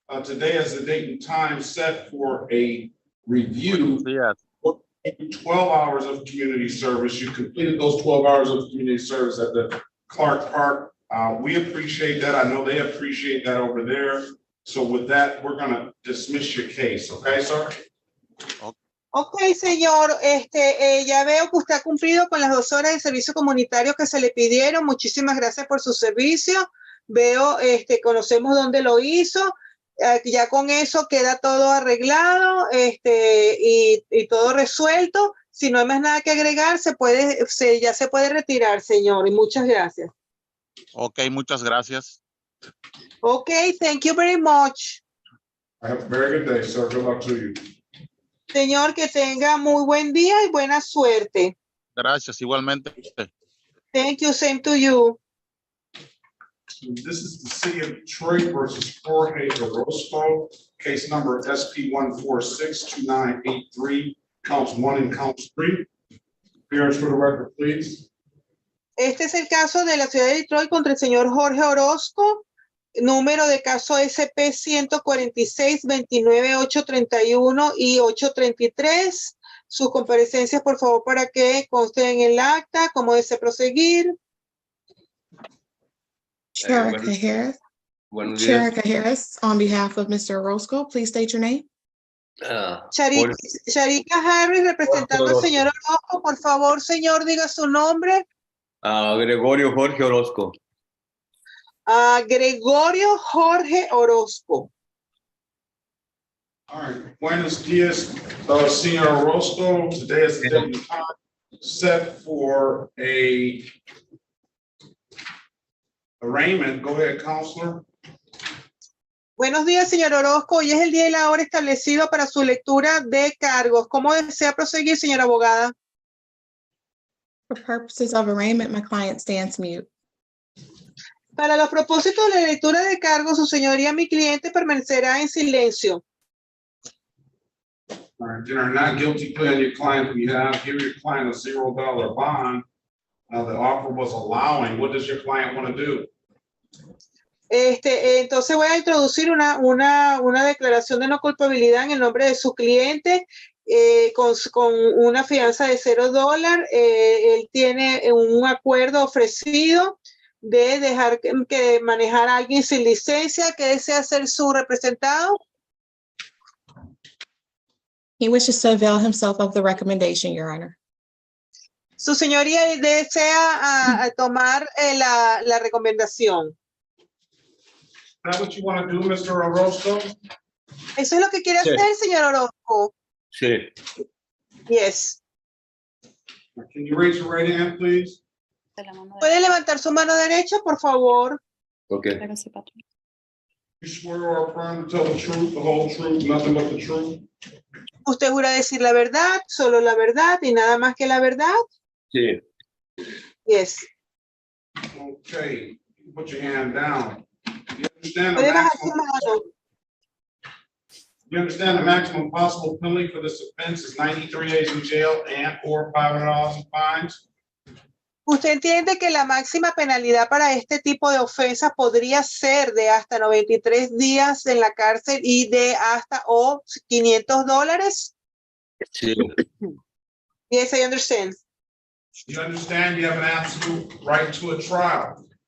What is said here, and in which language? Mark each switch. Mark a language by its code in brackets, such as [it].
[en] Today is the date and time set for a review. 12 hours of community service. You completed those 12 hours of community service at the Clark Park. We appreciate that. I know they appreciate that over there. So with that, we're going to dismiss your case. Okay, sir? [es] Ok, señor, ya veo que usted ha cumplido con las 2 horas de servicio comunitario que se le pidieron. Muchísimas gracias por su servicio. Veo, conocemos dónde lo hizo. Ya con eso queda todo arreglado, y todo resuelto. Si no hay más nada que agregar, ya se puede retirar, señor. Y muchas gracias. Ok, muchas gracias. [en] Ok, thank you very much. Have a very good day, sir. Good luck to you. [es] Señor, que tenga muy buen día y buena suerte. Gracias, igualmente. [en] Thank you, same to you. This is the City of Detroit versus Jorge Orozco, case number SP1462983, counts 1 and counts 3. Appearance for the record, please. [es] Este es el caso de la ciudad de Detroit contra el señor Jorge Orozco. Número de caso SP 146-29-831 y 833. Sus comparecencias, por favor, para que consten en el acta. ¿Cómo desea proseguir? [en] Sharika Harris. Sharika Harris, on behalf of Mr. Orozco, please state your name. [es] Sharika Harris, representando al señor Orozco. Por favor, señor, diga su nombre. Gregorio Jorge Orozco. Gregorio Jorge Orozco. [en] All right. [es] Buenos dias, [en] Senior Orozco. Today is the date and time set for a arraignment. Go ahead, Counselor. [es] Buenos días, señor Orozco. Hoy es el día y la hora establecido para su lectura de cargos. ¿Cómo desea proseguir, señora abogada? [en] For purposes of arraignment, my client stands mute. [es] Para los propósitos de la lectura de cargos, su señoría, mi cliente, permanecerá en silencio. [en] All right, then our not guilty plea on your client's behalf. Give your client a $0 bond. The offer was allowing. What does your client want to do? [es] Entonces voy a introducir una declaración de no culpabilidad en el nombre de su cliente, con una fianza de $0. Él tiene un acuerdo ofrecido de dejar que manejar a alguien sin licencia. ¿Qué desea ser su representado? [en] He wishes to avail himself of the recommendation, Your Honor. [es] Su señoría desea tomar la recomendación. [en] Is that what you want to do, Mr. Orozco? [es] ¿Eso es lo que quiere hacer, señor Orozco? Sí. [en] Yes. Can you raise your right hand, please? [es] ¿Puede levantar su mano derecha, por favor? [en] Okay. You swear or affirm to tell the truth, the whole truth, nothing but the truth? [es] ¿Usted jura decir la verdad, solo la verdad y nada más que la verdad? Sí. [en] Yes. Okay, put your hand down. You understand the [es] ¿Puede bajar su [en] maximum, [es] mano? [en] you understand the maximum possible penalty for this offense is 93 days in jail and or $500 in fines? [es] ¿Usted entiende que la máxima penalidad para este tipo de ofensas podría ser de hasta 93 días en la cárcel y de hasta $500? Sí. [en] Yes, I understand. You understand you have an absolute right to a trial.